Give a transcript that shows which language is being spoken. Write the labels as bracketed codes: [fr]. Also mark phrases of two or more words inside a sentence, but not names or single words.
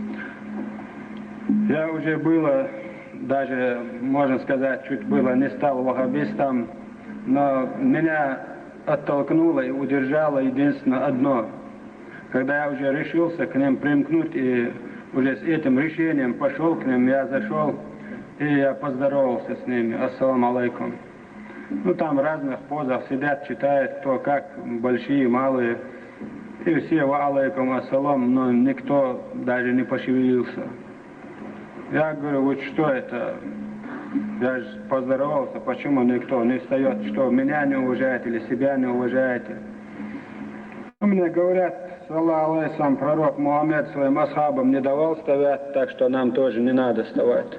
[ru] Я уже было, даже, можно сказать, чуть было не стал ваххабистом, но меня оттолкнуло и удержало единственно одно. Когда я уже решился к ним примкнуть и уже с этим решением пошел к ним, я зашел и я поздоровался с ними. [ar] السلام عليكم. [ru] Ну там в разных позах сидят, читают, кто как, большие, малые. [ar] И все وعليكم السلام, [ru] но никто даже не пошевелился. Я говорю, вот что это? Я же поздоровался, почему никто не встает, что меня не уважает или себя не уважаете? Мне говорят, [ar] صلى الله عليه, [ru] пророк Мухаммед своим асхабам не давал вставать, так что нам тоже не надо вставать.